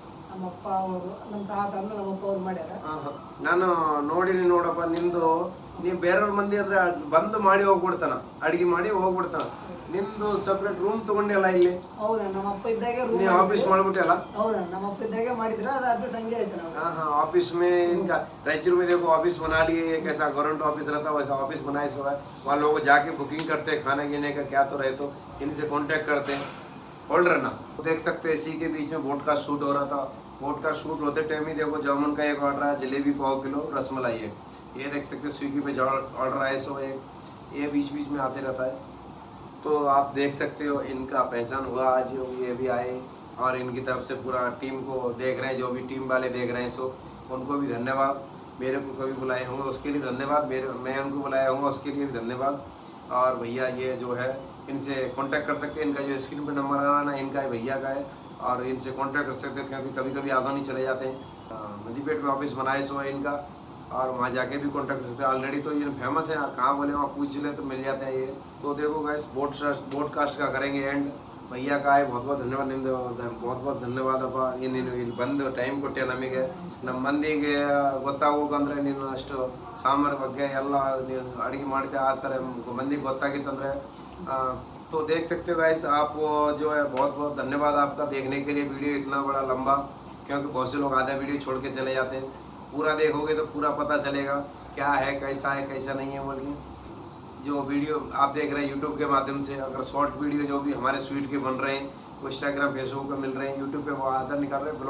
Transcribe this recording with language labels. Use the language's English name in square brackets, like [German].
[Kannada] ನಮ್ಮಪ್ಪ ಅವರು, ನಮ್ಮ ತಾತ ಅಂದ್ರೆ ನಮ್ಮಪ್ಪ ಅವ್ರು ಮಾಡ್ಯಾರ. ನಾನು ನೋಡಿನಿ ನೋಡಪ್ಪ, ನಿಂದು ನೀವು ಬೇರೆಯವ್ರ ಮಂದಿ ಅಂದ್ರೆ ಬಂದು ಮಾಡಿ ಹೋಗ್ಬಿಡ್ತಾನ, ಅಡಿಗೆ ಮಾಡಿ ಹೋಗ್ಬಿಡ್ತಾನ. ನಿಮ್ದು ಸಪ್ರೇಟ್ ರೂಮ್ ತಗೊಂಡಿಲ್ಲ ಇಲ್ಲಿ? ಹೌದಾ, ನಮ್ಮಪ್ಪ ಇದ್ದಾಗೆ ರೂಮ್ ನೀವು ಆಫೀಸ್ ಮಾಡ್ಬಿಟ್ಟಲ್ಲ? ಹೌದಾ, ನಮ್ಮಪ್ಪ ಇದ್ದಾಗೆ ಮಾಡಿದ್ರ, ಅದು ಆಫೀಸ್ ಹಂಗೆ ಆಯ್ತು ನಾವು. [Hindi] हाँ ऑफिस में इनका रायचूर में देखो ऑफिस बना लिए, कैसा गवर्नमेंट ऑफिस रहता है वैसा ऑफिस बनाए सब है। वहाँ लोग जाके बुकिंग करते हैं खाने पीने का, क्या तो रहे तो इनसे कांटेक्ट करते हैं। होल्ड रहना, देख सकते हैं इसी के बीच में बोट का शूट हो रहा था। बोट का शूट होते टाइम ही देखो जामुन का एक ऑर्डर है, जलेबी पाव किलो, रसमलाई है। ये देख सकते हैं स्विगी पे ऑर्डर आए सो एक, ये बीच बीच में आते रहता है। तो आप देख सकते हो इनका पहचान हुआ आज, ये भी आए और इनकी तरफ से पूरा टीम को देख रहे हैं, जो भी टीम वाले देख रहे हैं सो उनको भी धन्यवाद। मेरे को कभी बुलाए होंगे उसके लिए धन्यवाद, मैं उनको बुलाया होंगे उसके लिए भी धन्यवाद। और भैया ये जो है इनसे कांटेक्ट कर सकते हैं, इनका जो स्क्रीन पे नंबर आ रहा है ना, इनका भैया का है, और इनसे कांटेक्ट कर सकते हैं क्योंकि कभी कभी आधा नहीं चले जाते हैं। मदीपेट में ऑफिस बनाए सो है इनका, और वहाँ जाके भी कांटेक्ट कर सकते हैं। ऑलरेडी तो ये फेमस है, कहाँ बोले वहाँ पूछ ले तो मिल जाते हैं ये। तो देखो गाइस बोडकास्ट का करेंगे एंड। भैया का बहुत बहुत [Kannada] ಧನ್ಯವಾದ, ನಿಮ್ದು [Hindi] बहुत बहुत [Kannada] ಧನ್ಯವಾದಪ್ಪ. ನೀನು ಇಲ್ಲಿ ಬಂದು ಟೈಮ್ ಕೊಟ್ಟೆ ನಮಗೆ, ನಮ್ಮ ಮಂದಿಗೆ ಗೊತ್ತಾಗೋಕಂದ್ರೆ ನೀನು ಅಷ್ಟು ಸಾಂಬಾರ್ ಬಗ್ಗೆ ಎಲ್ಲ ನೀವು ಅಡುಗೆ ಮಾಡ್ತೀಯ ಆ ಥರ ಮಂದಿಗೆ ಗೊತ್ತಾಗಿತ್ತಂದರೆ. [Hindi] तो देख सकते हो गाइस आप, जो है बहुत बहुत धन्यवाद आपका देखने के लिए। वीडियो इतना बड़ा लंबा, क्योंकि बहुत से लोग आधा वीडियो छोड़ के चले जाते हैं। पूरा देखोगे तो पूरा पता चलेगा क्या है, कैसा है, कैसा नहीं है बोलिए। जो वीडियो आप देख रहे हैं यूट्यूब के माध्यम से, अगर शॉर्ट वीडियो जो भी हमारे स्वीट के बन रहे हैं वो इंस्टाग्राम फेसबुक पर मिल रहे हैं, यूट्यूब पे वो आधा निकाल रहे हैं।